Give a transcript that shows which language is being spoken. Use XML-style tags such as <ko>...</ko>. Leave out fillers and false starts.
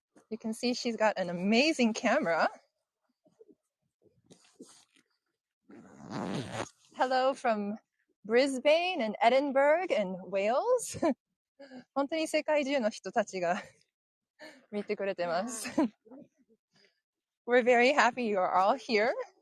<en>You can see she's got an amazing camera. Hello from Brisbane and Edinburgh and Wales.</en> <ja>本当に世界中の人たちが見てくれてます。</ja> <en>We're very happy you are all here.</en>